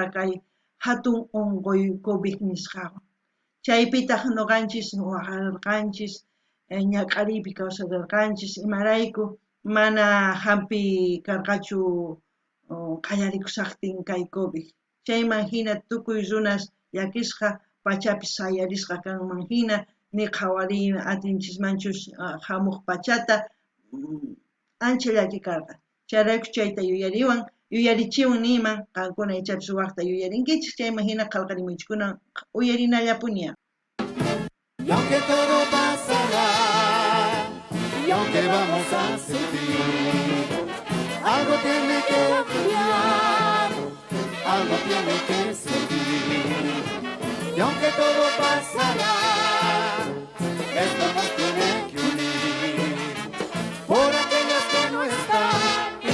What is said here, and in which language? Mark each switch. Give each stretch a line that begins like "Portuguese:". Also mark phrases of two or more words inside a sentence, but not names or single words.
Quechua: kay hatun unquy COVID nisqawan chaypitaq nuqanchis waqarirqanchis ñaqariypi kawsarirqanchis imarayku mana hampi karqachu qallarikushaqtin kay COVID chayman hina tukuy runas llakisqa pachapi sayarisqa kanman hina ni qhawari atinchismanchus hamuq pachata ancha llakikarqa chayrayku chayta yuyarichiwan niman qankuna ichapis waqta yuyarinkichis chayman hina qallqarimunchikuna uyarinallapuniya.
Spanish: Y aunque todo pasará, y aunque vamos a sufrir, algo tiene que cambiar, algo tiene que seguir. Y aunque todo pasará, esto nos tiene que unir, por aquellos que no están y